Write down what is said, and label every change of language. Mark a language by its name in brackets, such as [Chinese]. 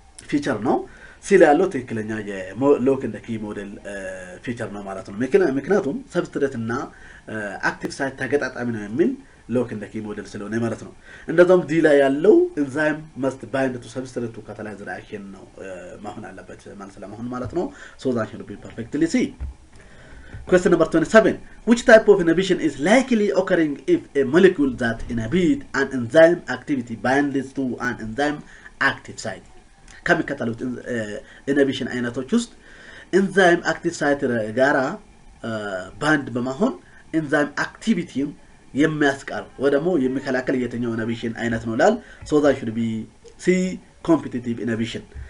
[Amharic] ፊቸር ነው። ሲላ ያለው ትክክለኛ የሎክ and key ሞዴል ፊቸር ነው ማለት ነው። ምክንያቱም ሰብስትሬት እና አክቲቭ ሳይት ተገጣጣሚ ነው የሚል [English] look in the key model [Amharic] ስለሆነ ማለት ነው። እንደዛም ዲ ላይ ያለው [English] enzyme must bind to substrate to catalyze reaction [Amharic] ነው ማሆን አለበት ማለት ስለማሆን ማለት ነው። [English] So that should be perfectly C. Question number 27. Which type of inhibition is likely occurring if a molecule that inhibits an enzyme activity binds to an enzyme active site? [Amharic] ከሚከተሉት inhibition አይነቶች ውስጥ enzyme active site ጋራ ባንድ በመሆን enzyme activity የሚያስቀር ወደሞ የሚከላከል የትኛው inhibition አይነት ነው ላል? [English] So that should be C, competitive inhibition.